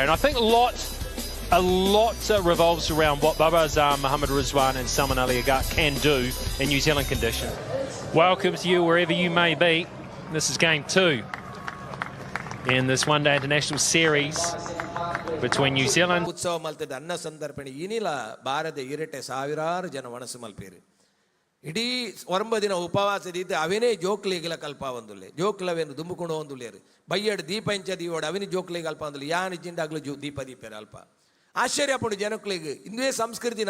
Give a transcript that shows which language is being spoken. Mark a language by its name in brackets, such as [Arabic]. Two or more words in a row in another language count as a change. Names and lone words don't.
[English] And I think a lot revolves around what Babar Azam, Mohammad Rizwan and Salman Ali Agar can do in New Zealand conditions. Welcome to you wherever you may be. This is game 2 in this one-day international series between New Zealand. [Tulu] ಉತ್ಸವ ಮಲ್ತದ ಅನ್ನ ಸಂದರ್ಪಣೆ ಏನಿಲ್ಲ ಬಾರದೆ ಇರಟೆ ಸಾವಿರಾರು ಜನ ಮನಸ್ಸು ಮಲ್ಪೇರಿ ಇಡೀ 9 ದಿನ ಉಪವಾಸದಿದ್ದು ಅವನೇ ಜೋಕ್ಲಿಗೆಲ ಕಲ್ಪ ಒಂದುಲ್ಲೆ ಜೋಕ್ಲವೇನು ದುಂಬುಕೊಂಡು ಒಂದುಲ್ಲೇರು ಬಯ್ಯಡ್ ದೀಪಂಚ ದೀವೋಡು ಅವನಿ ಜೋಕ್ಲಿಗೆ ಅಲ್ಪ ಒಂದುಲ್ಲೆ ಯಾನ್ ಜಿಂಡಾಗ್ಲು ದೀಪೇರು ಅಲ್ಪ ಆಶ್ಚರ್ಯಪಡು ಜನಕ್ಲಿಗೆ ಇಂದೇ ಸಂಸ್ಕೃತಿನ